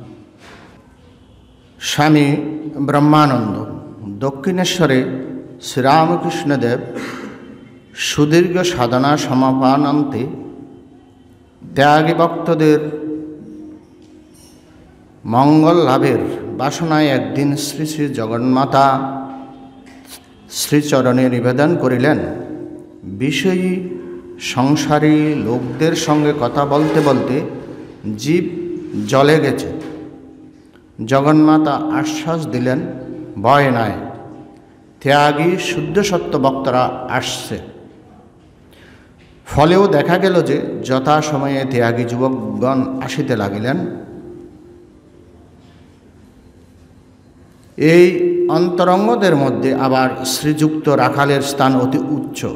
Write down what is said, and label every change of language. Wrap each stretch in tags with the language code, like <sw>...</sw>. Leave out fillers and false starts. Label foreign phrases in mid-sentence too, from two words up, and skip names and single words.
<bn>স্বামী ব্রহ্মানন্দ দক্ষিণেশ্বরে শ্রীরামকৃষ্ণদেব সুদীর্ঘ সাধনা সমাপনান্তে ত্যাগী ভক্তদের মঙ্গল লাভের বাসনায় একদিন শ্রী শ্রী জগন্মাতা শ্রীচরণে নিবেদন করিলেন। বিষয়ী সংসারী লোকদের সঙ্গে কথা বলতে বলতে জীব জ্বলে গেছে। জগন্মাতা আশ্বাস দিলেন, ভয় নাই, ত্যাগী শুদ্ধ সত্য ভক্তরা আসছে। फलेও দেখা গেল যে যথা সময়ে त्यागी যুবকগণ আসিতে লাগিলেন। এই অন্তরঙ্গদের মধ্যে আবার শ্রীযুক্ত রাখালের স্থান অতি উচ্চ।</bn>